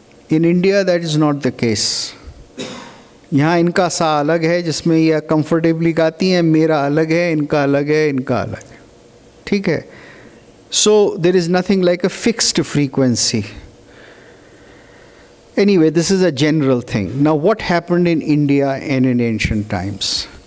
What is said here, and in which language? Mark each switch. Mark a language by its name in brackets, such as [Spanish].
[English] In India that is not the case. [Hindi] यहाँ इनका सा अलग है जिसमें यह कंफर्टेबली गाती हैं, मेरा अलग है, इनका अलग है, इनका अलग है. ठीक है. [English] So there is nothing like a fixed frequency. Anyway, this is a general thing. Now what happened in India and in ancient times?